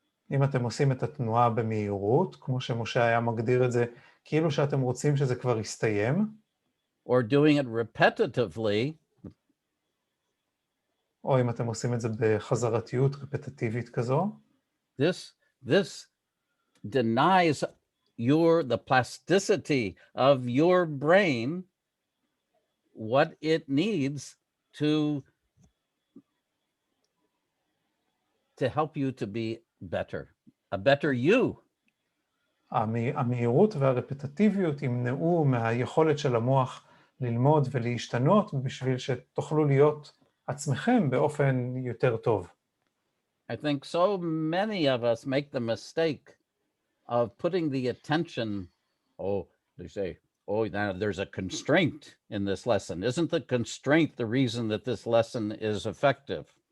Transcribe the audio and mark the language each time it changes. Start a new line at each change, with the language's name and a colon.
Hebrew: אם אתם עושים את התנועה במהירות, כמו שמשה היה מגדיר את זה, כאילו שאתם רוצים שזה כבר יסתיים,
English: or doing it repetitively,
Hebrew: או אם אתם עושים את זה בחזרתיות רפטטיבית כזו,
English: this denies the plasticity of your brain, what it needs to help you to be better, a better you.
Hebrew: המהירות והרפטטיביות ימנעו מהיכולת של המוח ללמוד ולהשתנות בשביל שתוכלו להיות עצמכם באופן יותר טוב.
English: I think so many of us make the mistake of putting the attention, they say, now there's a constraint in this lesson. Isn't the constraint the reason that this lesson is effective?